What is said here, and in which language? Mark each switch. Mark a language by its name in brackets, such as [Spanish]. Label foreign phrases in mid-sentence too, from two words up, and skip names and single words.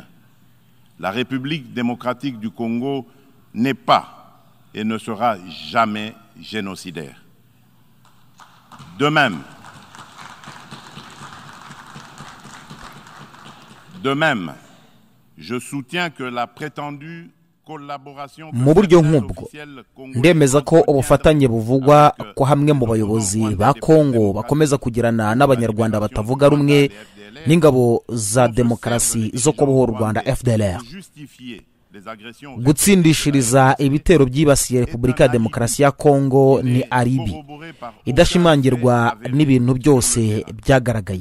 [French] La République démocratique du Congo n'est pas et ne sera jamais génocidaire. De même, je soutiens que la prétendue [Kinyarwanda] mu buryo nk'ubwo ndemeza ko ubufatanye buvugwa ko hamwe mu bayobozi ba Kongo bakomeza kugirana n'abanyarwanda batavuga rumwe n'ingabo za demokarasi zo kubohora u Rwanda FDLR gutsindishiriza ibitero byibasiye Repubulika ya Demokarasi ya Kongo ni aribi idashimangirwa n'ibintu byose byagaragaye.